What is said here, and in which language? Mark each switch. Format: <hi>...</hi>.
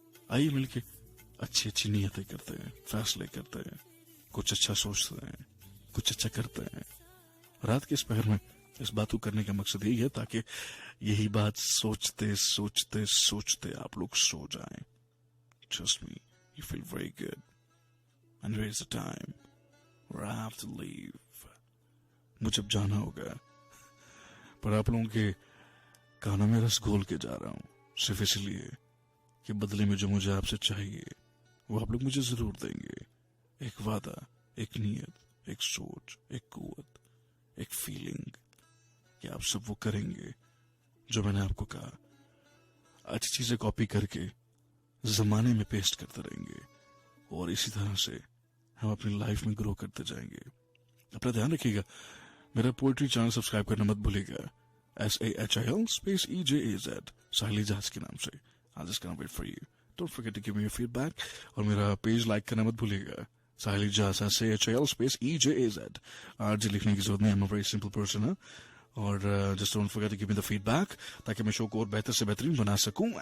<hi>आइए मिलके अच्छी अच्छी नियतें करते हैं, फैसले करते हैं, कुछ अच्छा सोचते हैं, कुछ अच्छा करते हैं। रात के इस पहर में इस बात को करने का मकसद यही है ताकि यही बात सोचते सोचते सोचते आप लोग सो जाएं।</hi> <en>Trust me, you feel very good. And there is a time where I have to leave.</en> <hi>मुझे अब जाना होगा, पर आप लोगों के कानों में रस घोल के जा रहा हूं, सिर्फ इसलिए कि बदले में जो मुझे आपसे चाहिए वो आप लोग मुझे जरूर देंगे। एक वादा, एक नीयत, एक सोच, एक कुव्वत, एक फीलिंग कि आप सब वो करेंगे जो मैंने आपको कहा। अच्छी चीजें कॉपी करके जमाने में पेस्ट करते रहेंगे, और इसी तरह से हम अपनी लाइफ में ग्रो करते जाएंगे। अपना ध्यान रखिएगा। मेरा पोएट्री चैनल सब्सक्राइब करना मत भूलिएगा। SAHIL_EJAZ साहिल इजाज के नाम से।</hi> <en>I'll just gonna wait for you. Don't forget to give me your feedback.</en> <hi>और मेरा पेज लाइक करना मत भूलिएगा। साहिल इजाज SAHIL_EJAZ। आज लिखने की जरूरत नहीं,</hi> <en>I'm a very simple person, huh?</en> <hi>और</hi> <en>just don't forget to give me the feedback</en> <hi>ताकि मैं शो को और बेहतर से बेहतरीन बना सकूं।</hi>